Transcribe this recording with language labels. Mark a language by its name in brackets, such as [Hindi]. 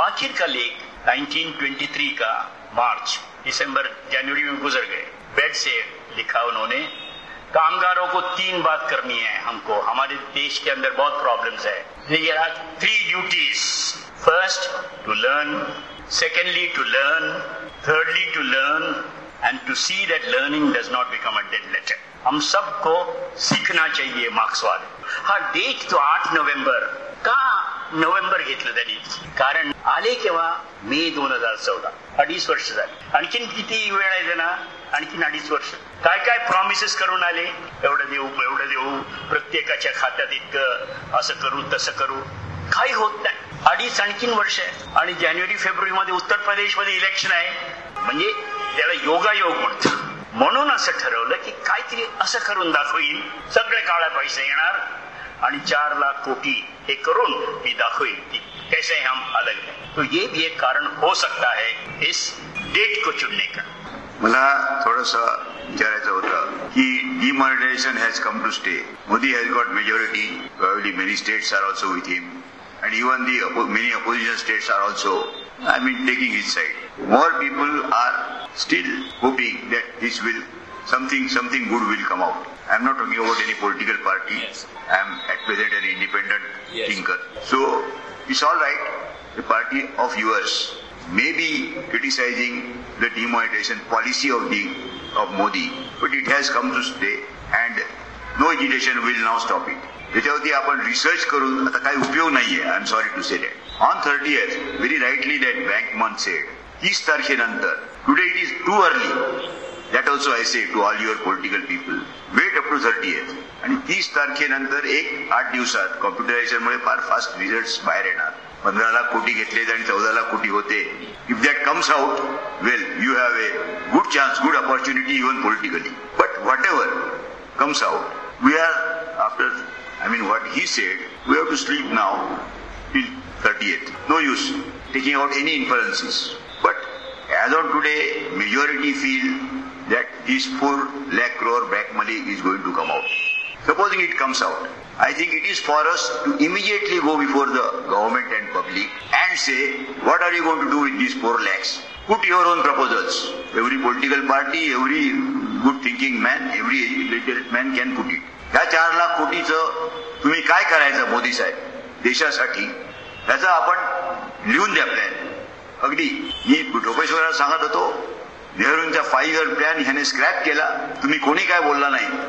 [Hindi] आखिर का लेख 1923 का मार्च, दिसंबर, जनवरी में गुजर गए, बेड से लिखा उन्होंने, कामगारों को 3 बात करनी है हमको, हमारे देश के अंदर बहुत प्रॉब्लम्स है, 3 duties, [English] first to learn, secondly to learn, thirdly to learn and to see that learning does not become a dead letter, [Hindi] हम सबको सीखना चाहिए मार्क्सवाद। हाँ, डेट तो 8 नवंबर का, [Marathi] नोव्हेंबर घेतलं त्यांनी, कारण आले केव्हा, मे 2014, 2.5 वर्ष झाले, आणखीन किती वेळ आहे ना, आणखीन 2.5 वर्ष, काय काय प्रॉमिसेस करून आले, एवढं देऊ, प्रत्येकाच्या खात्यात इतकं, असं करू तसं करू, काही होत नाही, 2.5 वर्ष आहे आणि जानेवारी फेब्रुवारी मध्ये उत्तर प्रदेशमध्ये इलेक्शन आहे, म्हणजे त्याला योगायोग म्हणत, म्हणून असं ठरवलं की काहीतरी असं करून दाखवीन, सगळे काळे पैसे येणार आणि 4 लाख कोटी हे करून मी दाखवेन की [Hindi] कैसे हम अलग है। तो ये भी एक कारण हो सकता है इस डेट को चुनने का। [Marathi] मला थोडस विचारायचं होतं की [English] Demonetisation has come to stay, Modi has got majority, probably many states are also with him and even the many opposition states are also I mean taking his side, more people are still hoping that this will something good will come out. I am not talking about any political party. Yes. I am at present an independent thinker. So it's all right. The party of yours may be criticizing the demonetization policy of Modi, but it has come to stay, and no agitation will now stop it. [Marathi] Yachyavarti apan research karun ata kai upyog nahiye. [English] I am sorry to say that. On 30th, very rightly that Bankman said, [Marathi] 30 tarkhenantar. [English] Today it is too early. That also I say to all your political people. Wait up to 30th. [Marathi] आणि 30 तारखेनंतर 1-8 दिवसात computerisation मुळे फार fast result बाहेर येणार, 15 लाख कोटी घेतले आणि 14 लाख कोटी होते, [English] If that comes out well you have a good chance, good opportunity even politically, but whatever comes out we are after I mean what he said we have to sleep now till 30th, no use taking out any influences, but as on today majority feel that this 4 lakh crore back money is going to come out. Supposing it comes out, I think it is for us to immediately go before the government and public and say, what are you going to do with these 4 lakhs? Put your own proposals. Every political party, every good thinking man, every educated man can put it. [Marathi] ह्या 4 लाख कोटीचं तुम्ही काय करायचं मोदी साहेब देशासाठी, त्याचं आपण लिहून द्या plan. अगदी मी टोपेश्वरला सांगत होतो, नेहरूंचा 5-year plan ह्याने स्क्रॅप केला, तुम्ही कोणी काय बोलला नाही.